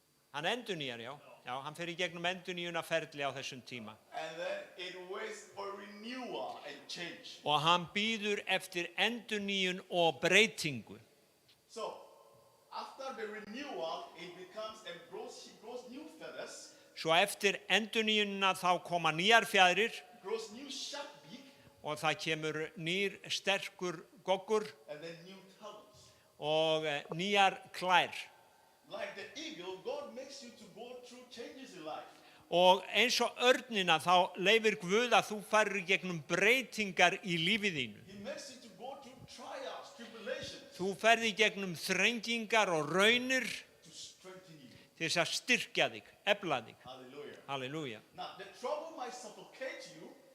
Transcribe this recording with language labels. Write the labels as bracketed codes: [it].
[is] Hann endurnýjar, já, hann fer í gegnum endurnýjunarferli á þessum tíma. [en] And then it waits for renewal and change. [is] Og hann bíður eftir endurnýjun og breytingu. [en] So, after the renewal, it she grows new feathers, [is] Svo eftir endurnýjunina þá koma nýjar fjaðrir [en] grows new sharp beak, [is] og það kemur nýr sterkur goggur [en] and then new talons. [is] og nýjar klær. [en] Like the eagle, God makes you to go through changes in life. [is] Og eins og örnina þá leyfir Guð að þú farir í gegnum breytingar í lífið þínu. [en] He makes you to go through trials, tribulations, [is] Þú ferði í gegnum þrengingar og raunir [en] to strengthen you. [is] til þess að styrkja þig, efla þig. [en] Hallelujah. [is] Halleluja. [en] Now, the trouble might suffocate you,